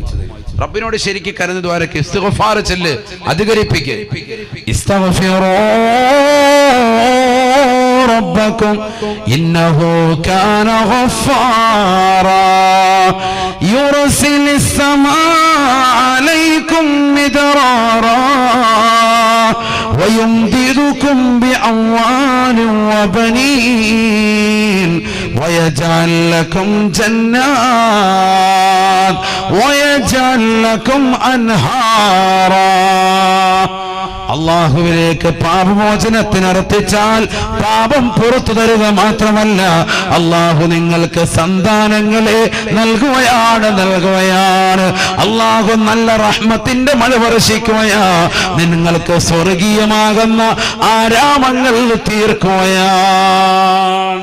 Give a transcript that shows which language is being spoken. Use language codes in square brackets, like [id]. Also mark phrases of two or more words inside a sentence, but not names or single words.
[ml] റബ്ബിനോട് ശരിക്ക് കരഞ്ഞ ദ്വാരക്ക് ഇസ്തിഗ്ഫാർ ചൊല്ല്, അധികരിപ്പിക്ക്. [ar] استغفروا ربكم إنه كان غفارا يرسل السماء عليكم مدرارا ويمددكم بأموال وبنين ويجعل لكم جنات ويجعل لكم أنهارا. [ml] അള്ളാഹുവിലേക്ക് പാപമോചനത്തിനർത്ഥിച്ചാൽ പാപം പുറത്തു തരുക മാത്രമല്ല, അള്ളാഹു നിങ്ങൾക്ക് സന്താനങ്ങളെ നൽകുകയാണ്. അള്ളാഹു നല്ല റഹ്മത്തിന്റെ മഴ വർഷിക്കുകയാ, നിങ്ങൾക്ക് സ്വർഗീയമാകുന്ന ആരാമങ്ങൾ തീർക്കുകയാണ്.